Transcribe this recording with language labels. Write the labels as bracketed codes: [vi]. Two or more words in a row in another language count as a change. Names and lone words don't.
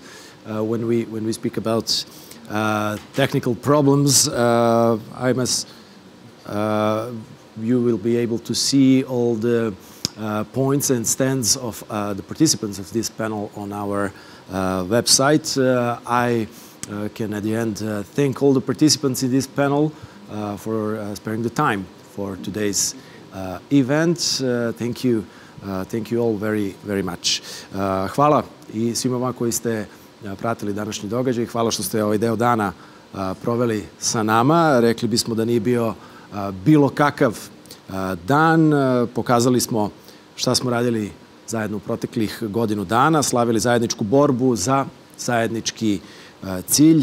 [en] When we speak about technical problems, you will be able to see all the points and stands of the participants of this panel on our website. I can at the end thank all the participants in this panel for sparing the time for today's event. Thank you all very, very much. [sr] Hvala i svima vama koji ste pratili današnji događaj. Hvala što ste ovaj deo dana proveli sa nama. Rekli bismo da nije bio bilo kakav dan. Pokazali smo šta smo radili zajedno u proteklih godinu dana, slavili zajedničku borbu za zajednički cilj.